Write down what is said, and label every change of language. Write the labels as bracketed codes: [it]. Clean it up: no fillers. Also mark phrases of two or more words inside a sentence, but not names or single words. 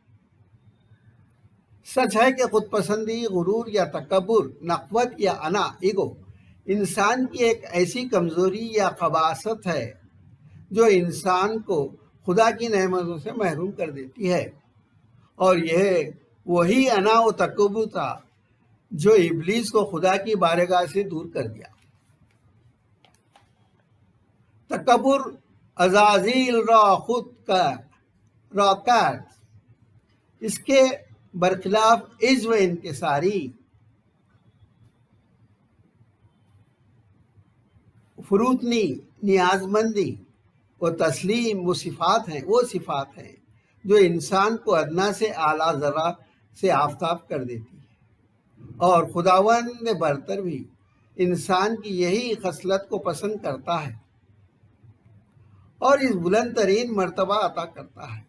[ur] سچ ہے کہ خود پسندی، غرور یا تکبر، نخوت یا انا ایگو انسان کی ایک ایسی کمزوری یا خباثت ہے جو انسان کو خدا کی نعمتوں سے محروم کر دیتی ہے، اور یہ وہی انا و تکبر تھا جو ابلیس کو خدا کی بارگاہ سے دور کر دیا۔ [fa] تکبر عزازیل را خود را کرد، [ur] اس کے برخلاف عجز و انکساری، فروتنی، نیازمندی و تسلیم وہ صفات ہیں جو انسان کو ادنا سے اعلیٰ ذرہ سے آفتاب کر دیتی ہے، اور خداوند برتر بھی انسان کی یہی خصلت کو پسند کرتا ہے اور اس بلند ترین مرتبہ عطا کرتا ہے۔